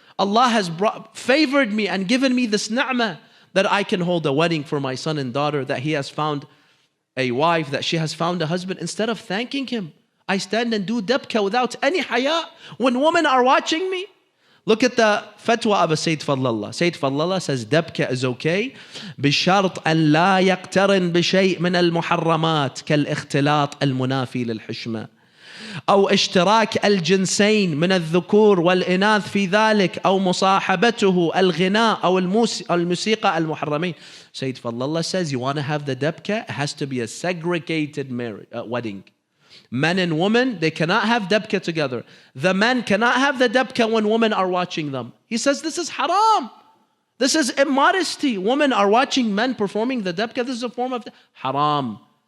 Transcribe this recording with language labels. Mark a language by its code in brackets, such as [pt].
[en] Allah has favored me and given me this ni'mah that I can hold a wedding for my son and daughter, that he has found a wife, that she has found a husband. Instead of thanking him, I stand and do dabka without any haya when women are watching me. Look at the fatwa of Sayyid Fadlallah. Sayyid Fadlallah says dabka is okay [ar] بشرط أن لا يقترن بشيء من المحرمات كالاختلاط المنافي للحشمة أو اشتراك الجنسين من الذكور والإناث في ذلك أو مصاحبته الغناء أو الموسيقى المحرمين. [en] Sayyid Fadlallah says you want to have the dabka, it has to be a segregated wedding. Men and women, they cannot have dabka together. The men cannot have the dabka when women are watching them. He says this is haram. This is immodesty. Women are watching men performing the dabka. This is a form of haram.